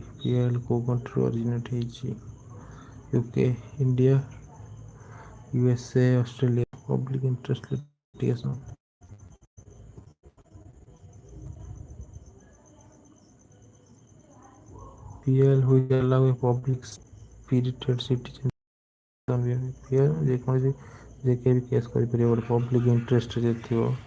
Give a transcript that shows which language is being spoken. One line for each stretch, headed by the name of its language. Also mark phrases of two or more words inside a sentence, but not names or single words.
English: PIL को country originate ହେଇଛି? UK, India, USA, Australia. Public interest litigation. PIL which allow a public spirited citizen
Odia: PIL ଯେକୌଣସି ଯେ କେହି ବି କେସ୍ କରିପାରିବ ଗୋଟେ
English: public interest
Odia: ଯେ ଥିବ।